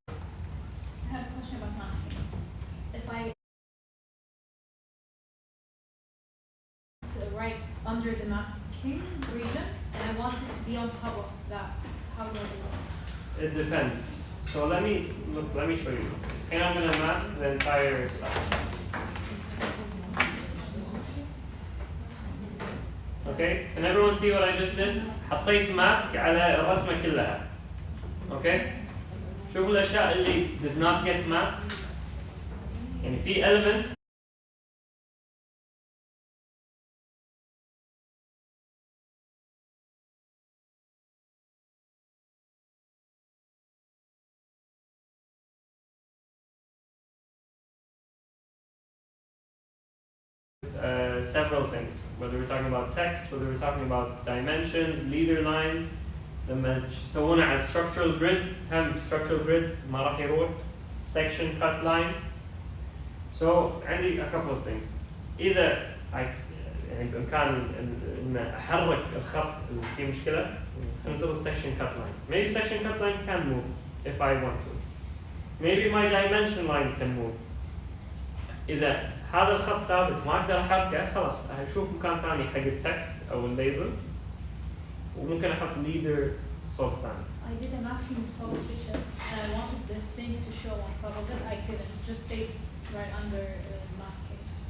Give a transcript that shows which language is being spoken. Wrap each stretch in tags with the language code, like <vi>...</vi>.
<en>I have a question about masking. If I right under the masking region and I want it to be on top of that, how do I do that? It depends. So let me show you something. And I'm gonna mask the entire stuff. Okay, can everyone see what I just did?</en> <ar>حطيت ماسك على الرسمة كلها.</ar> <en>Okay?</en> <ar>شوفوا الأشياء اللي</ar> <en>did not get masked. يعني في elements several things, whether we're talking about text, whether we're talking about dimensions, leader lines,</en> <ar>يسوونه على</ar> <en>structural grid, هم structural grid</en> <ar>ما راح يروح,</ar> <en>section cut line. So عندي a couple of things.</en> <ar>إذا يعني بإمكان إن أحرك الخط اللي فيه مشكلة, خلينا نضغط section cut line.</ar> <en>Maybe section cut line can move if I want to. Maybe my dimension line can move.</en> <ar>إذا هذا الخط ثابت ما أقدر أحركه, خلاص أشوف مكان ثاني حق التكست أو الليبل, وممكن أحط leader صوت ثاني.</ar> <en>I did a masking before the picture and I wanted the sync to show on top of it. I couldn't. Just stay right under masking.</en>